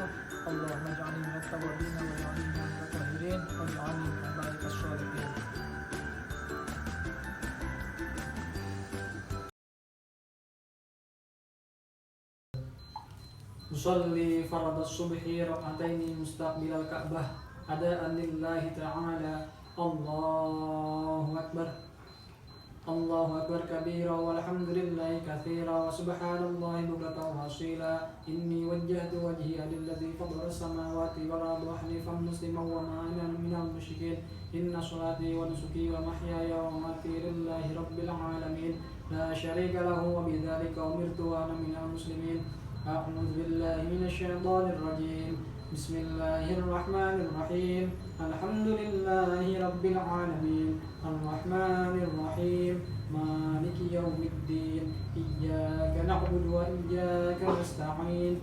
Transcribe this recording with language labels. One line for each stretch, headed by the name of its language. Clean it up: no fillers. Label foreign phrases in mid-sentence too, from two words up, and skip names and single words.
Arabic: اللهم اجعلني من التوابين واجعلني من المتطهرين واجعلني من عبادك الصالحين. أصلي فرض الصبح ركعتين مستقبل الكعبة أداء لله تعالى. الله أكبر الله أكبر كبيرا والحمد لله كثيرا وسبحان الله بكرة وأصيلا. إني وجهت وجهي للذي فطر السماوات والأرض حنيفا مسلما وما أنا من المشركين. إن صلاتي ونسكي ومحياي ومماتي لله رب العالمين لا شريك له وبذلك أمرت وأنا من المسلمين. أعوذ بالله من الشيطان الرجيم بسم الله الرحمن الرحيم. الحمد لله رب العالمين. الرحمن الرحيم مالك يوم الدين. إياك نعبد وإياك نستعين.